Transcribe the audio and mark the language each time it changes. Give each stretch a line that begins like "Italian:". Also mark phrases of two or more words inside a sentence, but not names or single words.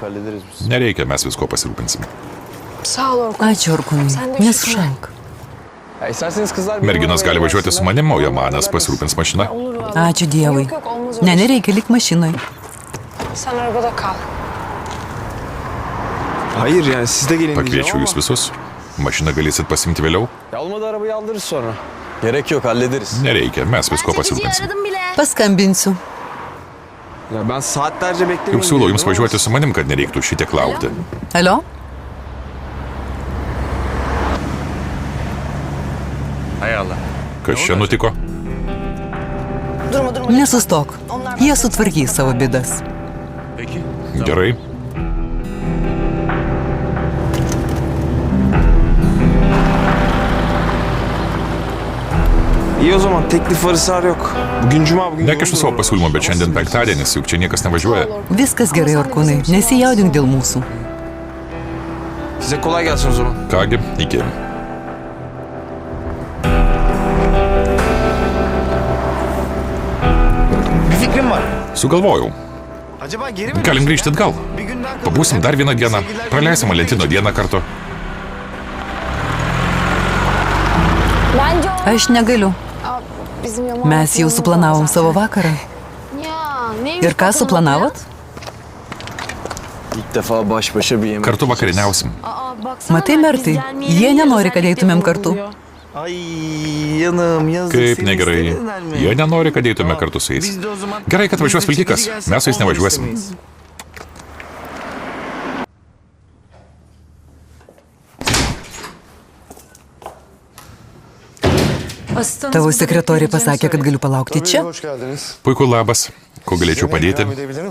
Turkish: Hallederiz biz.
Lithuanian: Nereikia, mes visko pasirūpinsim.
Turkish: Sağ ol Orkun.
Lithuanian: Ačiū, Orkunai.
Turkish: Sen de üşütme.
Lithuanian: Nesušalk.
Turkish: Ya isterseniz kızlar benim
Lithuanian: Merginos
Turkish: arabaya
Lithuanian: gali važiuoti su
Turkish: gelsinler.
Lithuanian: manim, o Jomanas pasirūpins mašina.
Turkish: Olur vallahi.
Lithuanian: Ačiū Dievui.
Turkish: Yok yok olmaz öyle
Lithuanian: Ne,
Turkish: şey.
Lithuanian: nereikia lik mašinoj.
Turkish: Sen arabada kal. Hayır yani siz de gelin diyeceğim
Lithuanian: Pakviečiau
Turkish: ama.
Lithuanian: jūs visus. Mašiną galėsit pasimti vėliau.
Turkish: Ya olmadı arabayı aldırırız sonra. Gerek yok, hallederiz.
Lithuanian: Nereikia, mes visko pasirūpinsim. Paskambinsiu.
Turkish: Ya ben saatlerce beklemeyin.
Lithuanian: Juk siūlau jums
Turkish: dedim ama
Lithuanian: važiuoti su manim, kad nereiktų šitiek laukti. Alio?
Turkish: Hay Allah.
Lithuanian: Kas čia nutiko?
Turkish: Durma durma.
Lithuanian: Nesustok. Jie sutvarkys savo bėdas. Gerai.
Turkish: İyi o zaman, teklif var, ısrar yok. Bugün cuma, bugün
Lithuanian: Nekišu savo
Turkish: yoğun
Lithuanian: pasiūlymo, bet šiandien
Turkish: Nasıl
Lithuanian: penktadienis, juk čia niekas nevažiuoja. Viskas gerai, Orkunai. Nesijaudink dėl mūsų.
Turkish: Size kolay gelsin o zaman.
Lithuanian: Kągi, iki.
Turkish: Bir fikrim var.
Lithuanian: Sugalvojau.
Turkish: Acaba geri mi?
Lithuanian: Galim grįžti atgal.
Turkish: Bir günden kalır.
Lithuanian: Pabūsim dar vieną dieną. Praleisim Valentino dieną kartu.
Turkish: Bence o...
Lithuanian: Aš negaliu.
Turkish: Aa, bizim Yaman
Lithuanian: Mes jau suplanavom savo vakarą.
Turkish: Ya neymiş
Lithuanian: Ir ką
Turkish: bakalım
Lithuanian: suplanavot?
Turkish: İlk defa baş başa bir yemek.
Lithuanian: Kartu vakarieniausim.
Turkish: Aa, baksana,
Lithuanian: Matai,
Turkish: biz
Lithuanian: Mertai,
Turkish: gelmeyelim
Lithuanian: jie
Turkish: diye
Lithuanian: nenori, kad
Turkish: özellikle
Lithuanian: eitumėm
Turkish: bunu
Lithuanian: kartu.
Turkish: buluyor. Ay yanım yazık.
Lithuanian: Kaip
Turkish: seni
Lithuanian: negerai.
Turkish: istediler mi?
Lithuanian: Jie nenori, kad eitume
Turkish: Tamam,
Lithuanian: kartu su jais.
Turkish: biz de o zaman-
Lithuanian: Gerai, kad
Turkish: biz de
Lithuanian: važiuos vilkikas.
Turkish: çekici gelse
Lithuanian: Mes su jais
Turkish: onu
Lithuanian: nevažiuosim.
Turkish: istemeyiz.
Lithuanian: Tavo sekretorė pasakė, kad galiu palaukti čia.
Turkish: Hoş geldiniz.
Lithuanian: Puiku, labas. Kuo galėčiau padėti?
Turkish: edebilirim.